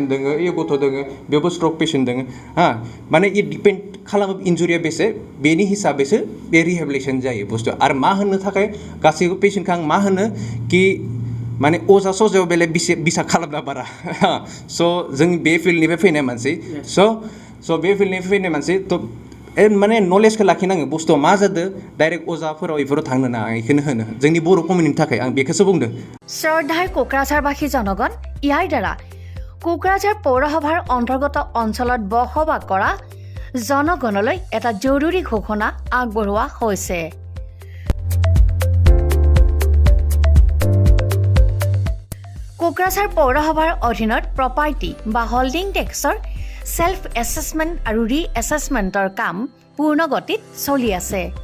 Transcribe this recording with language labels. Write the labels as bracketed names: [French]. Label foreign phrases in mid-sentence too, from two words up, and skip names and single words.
[Bodo] दोङो ए गथ' दोङो बेयावबो [English] stroke patient [Bodo] दोङो हा माने इ डिपेन्ड खालामो इन्जुरिया बेसे बेनि हिसाबैसो बे रिहेबिलिटेसन जायो बुस्थु आरो मा होननो थाखाय गासैबो पेसेन्टखौ आं मा होनो कि माने अजा सजायाव बेलेग बिसा खालामना बारा स' जों बे फिल्डनिफ्राय फैनाय मानसि स' बे फिल्डनिफ्राय फैनाय मानसि थ' माने नलेजखौ लाखिनांगो बुस्थुआ मा जादों डाइरेक्ट अजाफोराव बेफोराव थांनो नाङा बेखौनो होनो जोंनि बर' कमिउनिटिनि थाखाय आं बेखौसो बुंदों [Assamese] শ্ৰদ্ধাৰ কোকৰাঝাৰবাসী জনগণ ইয়াৰ দ্বাৰা কোকৰাঝাৰ পৌৰসভাৰ অন্তৰ্গত অঞ্চলত বসবাস কৰা জনগণলৈ এটা জৰুৰী ঘোষণা আগবঢ়োৱা হৈছে কোকৰাঝাৰ পৌৰসভাৰ অধীনত প্ৰপাৰ্টি বা [English] holding tax self assessment [Assamese] আৰু [English] re-assessment [Assamese] কাম পূৰ্ণ গতিত চলি আছে